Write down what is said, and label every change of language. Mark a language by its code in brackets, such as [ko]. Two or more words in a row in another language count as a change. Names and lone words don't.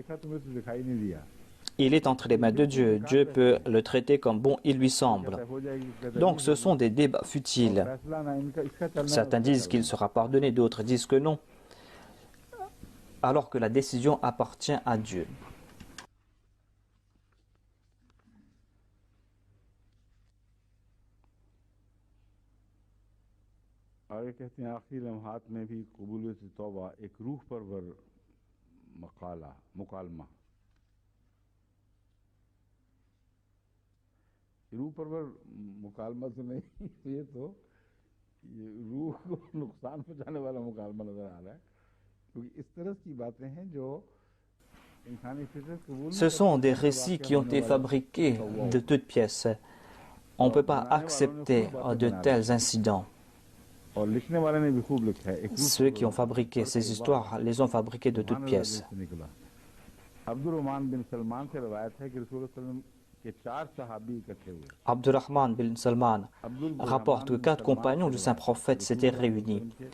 [fr] Il est entre les mains de Dieu. Dieu peut le traiter comme bon il lui semble. Donc ce sont des débats futiles. Certains disent qu'il sera pardonné, d'autres disent que non, alors que la décision appartient à Dieu. [ur] آگے کہتے ہیں آخری لمحات میں بھی قبولیت توبہ ایک روح پرور مکالمہ روح پرور مکالمہ تو نہیں یہ تو یہ روح کو نقصان پہنچانے والا مکالمہ نظر آ رہا ہے کیونکہ اس طرح کی باتیں ہیں جو انسانی فطرت قبول [fr] Ce sont des récits qui ont été fabriqués de toutes pièces. On ne peut pas accepter de tels incidents. Ceux qui ont fabriqué ces histoires les ont fabriquées de toutes pièces. Abdurrahman bin Salman rapporte que 4 compagnons du saint prophète s'étaient réunis.